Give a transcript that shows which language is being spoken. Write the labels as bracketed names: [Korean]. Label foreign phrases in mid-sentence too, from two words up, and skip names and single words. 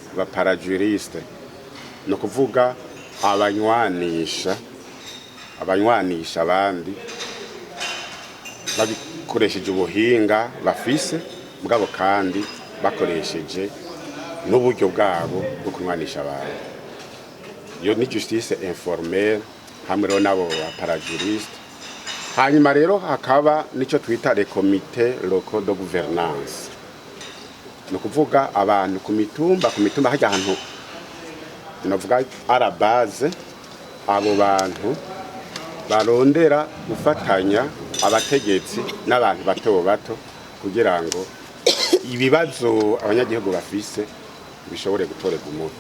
[Rundi] No kuvuga abanywanisha abandi babikoresheje ubuhinga bafise mugabo kandi bakoresheje n'uburyo bwabo bwo kunywanisha abantu. Iyo ni [French] justice informelle [Rundi] hamwe rero nabo parajuriste. Hanyuma rero hakaba nico twita [French] les comités locaux de gouvernance. [Rundi] No kuvuga abantu ku mitumba hajya ahantu navuga ara base abo bantu barondera gufatanya abategetsi n'abantu bato kugira ngo ibibazo abanyagihugu bafise bishobore gutorega umuti.